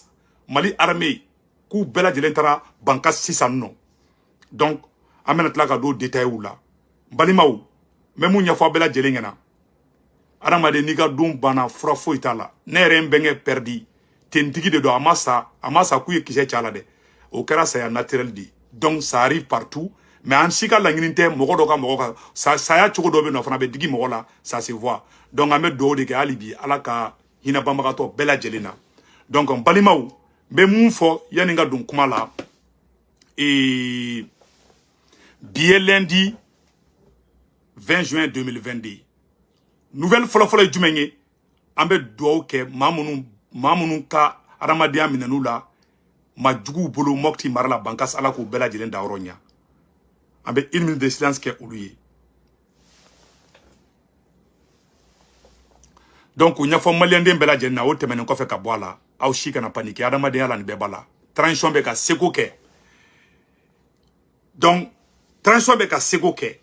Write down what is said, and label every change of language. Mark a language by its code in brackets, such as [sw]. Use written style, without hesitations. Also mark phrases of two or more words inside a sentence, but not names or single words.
[bm] Mali armée k'u bɛɛ lajɛlen taara banka sisan nɔ. Donc an bɛna tila ka don détail la. Balimaw, mɛ mun ɲɛfɔ a bɛɛ lajɛlen ɲɛna. Adamaden n'i ka don banna fura foyi t'a la. Ne yɛrɛ n bɛnkɛ perdi. Tentigi de don a ma sa k'u ye kisɛ cɛ a la dɛ. O kɛra saya naturel de. Donc [fr] ça arrive partout. [bm] Mais an si ka laɲini tɛ mɔgɔ dɔ ka mɔgɔ ka saya cogo dɔ bɛ nɔ fana bɛ digi mɔgɔ la. [fr] Ça se voit. [bm] Donc an bɛ dugawu de kɛ hali bi Ala ka hinɛ banbagatɔ bɛɛ lajɛlen na. Donc balimaw, n bɛ mun fɔ yanni n ka don kuma la. Bi ye [fr] lundi 20 juin 2022. [bm] Nouvelle fɔlɔfɔlɔ ye jumɛn ye? An bɛ dugawu kɛ maa minnu ka adamadenya minɛn'u la ma juguw bolo Mopti mara la bankas Ala k'u bɛɛ lajɛlen da yɔrɔ ɲa. An bɛ [fr] 1 minute de silence [bm] kɛ olu ye. Donc o ɲɛfɔ maliyɛnden bɛɛ lajɛlen na o tɛmɛnen kɔfɛ ka bɔ a la. Aw si kana paniquer adamadenya la nin bɛɛ b'a la. Transition bɛ ka seko kɛ. Donc transition bɛ ka seko kɛ.